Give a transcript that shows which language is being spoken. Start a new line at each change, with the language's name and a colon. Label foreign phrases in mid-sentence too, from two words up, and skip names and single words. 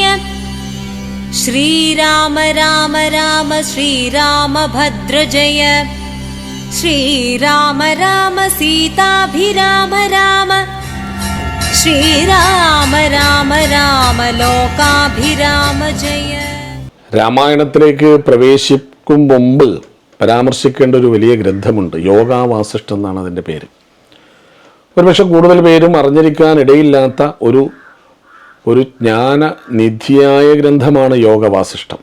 Sanskrit: श्रीराम राम राम श्रीरामभद्र जय। श्रीराम राम सीताभिराम राम। श्रीराम राम राम लोकाभिराम जय।
Malayalam: രാമായണത്തിലേക്ക് പ്രവേശിക്കും മുമ്പ് പരാമർശിക്കേണ്ട ഒരു വലിയ ഗ്രന്ഥമുണ്ട്. യോഗാവാസിഷ്ഠം എന്നാണ് അതിൻ്റെ പേര്. ഒരുപക്ഷെ കൂടുതൽ പേരും അറിഞ്ഞിരിക്കാൻ ഇടയില്ലാത്ത ഒരു ജ്ഞാനനിധിയായ ഗ്രന്ഥമാണ് യോഗവാസിഷ്ഠം.